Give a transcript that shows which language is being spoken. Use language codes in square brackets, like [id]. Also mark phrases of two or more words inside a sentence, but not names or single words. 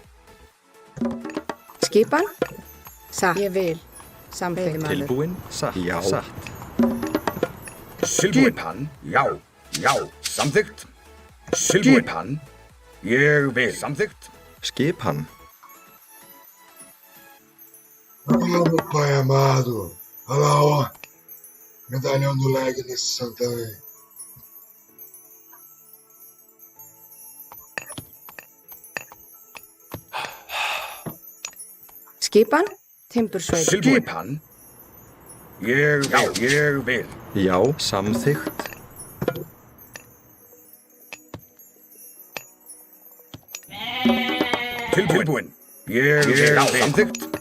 [is] Skipan. Ég vil. Samþykkt. Veiðimaður. Tilbúin, satt, já, satt. Skipan, já, já, samþykkt. Skipan, ég vil, samþykkt. Skipan, [pt] Ah, meu pai amado. Olha lá, ó. Medalhão do lag nesse santão aí. [is] Skipan, timbursveit. Skipan, ég vil. já, samþykkt. Tilbúin, ég vil, samþykkt.